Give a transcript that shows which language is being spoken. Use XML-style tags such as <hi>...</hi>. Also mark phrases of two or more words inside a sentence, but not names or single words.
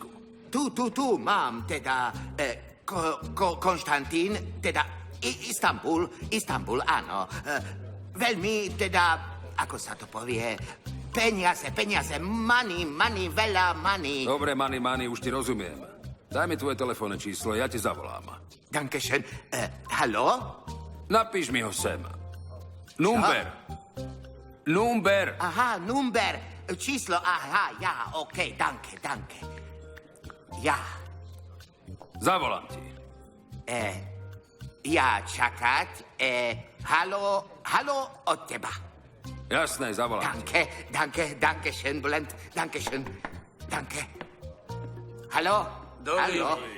<sk>Tu mám teda Konštantín, teda Istanbul, áno. Veľmi teda, ako sa to povie, peniaze, money, veľa money. Dobre, money, už ti rozumiem. Daj mi tvoje telefónne číslo, ja ti zavolám.</sk> <de>Dankeschön. Haló?</de> <sk>Napíš mi ho sem.</sk> <en>Number. Aha, number.</en> <sk>Číslo, aha, ja, okej, danke. Ja. Zavolám ti. Ja čakať. Haló od teba. Jasné, zavolám ti.</sk> <de>Dankeschön, Bulent. Danke. Haló? Haló?</de>